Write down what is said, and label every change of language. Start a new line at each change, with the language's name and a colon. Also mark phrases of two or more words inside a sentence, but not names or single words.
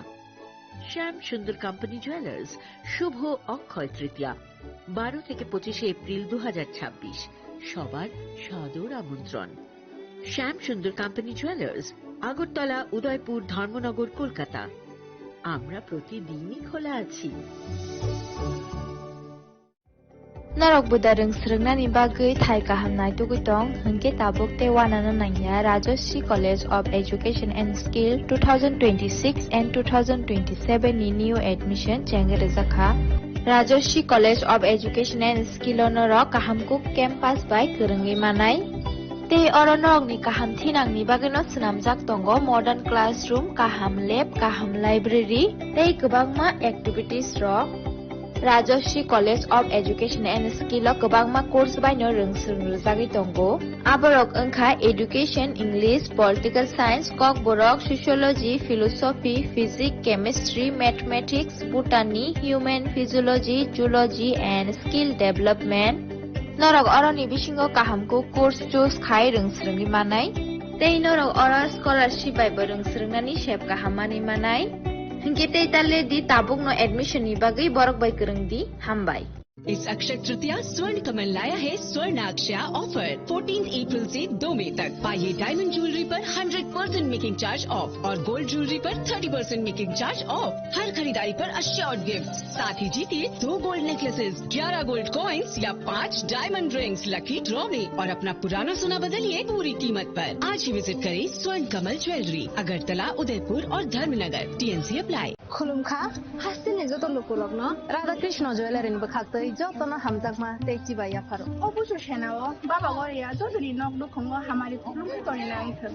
Bangla: শ্যাম সুন্দর কোম্পানি জুয়েলার্স শুভ অক্ষয় তৃতীয়া 12 থেকে 25 এপ্রিল 2026। সবার সাদর আমন্ত্রণ। শ্যাম সুন্দর কোম্পানি জুয়েলার্স, আগরতলা, উদয়পুর, ধর্মনগর, কলকাতা। আমরা প্রতিদিনই খোলা আছি।
Kok Borok: Narok Budarung Srungnani Bagai Thai Kahamnai Tugutong, Hunke Tabuk Te Wanana Nanya, Rajoshi College of Education and Skill 2026 and 2027 ni
English: new admission
Kok Borok: Chengerizakha. Rajoshi College of Education and Skill Norok Kahamkuk Campus by Kurungi Manai. Tei Oronok ni Kaham Tinang ni Bagano Sinamjak Tongo
English: Modern Classroom,
Kok Borok: Kaham Lab, Kaham Library, Tei Kubangma Activities Rock. Rajoshi College of Education and Skill Kubangma Course by No Rungsung Ruzagi Tongo. Aborok Unka
English: Education, English, Political Science,
Kok Borok: Kok Borok,
English: Sociology, Philosophy, Physics, Chemistry, Mathematics, Botany, Human Physiology, Zoology and Skill Development.
Kok Borok: Norok Oroni Bishingo Kahamko
English: Course Choose
Kok Borok: Khai Rungsrungi Manai. Tei Norok Ora Scholarship by Berungsrungani Shep Kahamani Manai. Hingke tei talle di tabuk no admission ni bagai borok bai kurung di hambai.
Hindi: इस अक्षय तृतीया स्वर्ण कमल लाया है स्वर्ण अक्षया ऑफर 14 अप्रैल से 2 मई तक। पाइए
English: diamond jewellery
Hindi: पर 100%
English: making charge off
Hindi: और
English: gold jewellery
Hindi: पर 30%
English: making charge off.
Hindi: हर खरीदारी पर
English: assured gift,
Hindi: साथ ही जीतिए 2
English: gold necklaces,
Hindi: 11
English: gold coins
Hindi: या 5
English: diamond rings lucky draw
Hindi: में और अपना पुराना सोना बदलिए पूरी कीमत पर। आज ही विजिट करें स्वर्ण कमल ज्वेलरी, अगरतला, उदयपुर और धर्मनगर।
English: TNC apply.
Kok Borok: खुलुमखा हासिल जो तो लोकलक न राधा कृष्ण ज्वेलरी नि बखाक्तै जो तो न हमजकमा तेची बाया फारो अबुसु सेनाव बाबा गरिया जजरी नक दुखंग हमारी खुलुम गरिना आइथन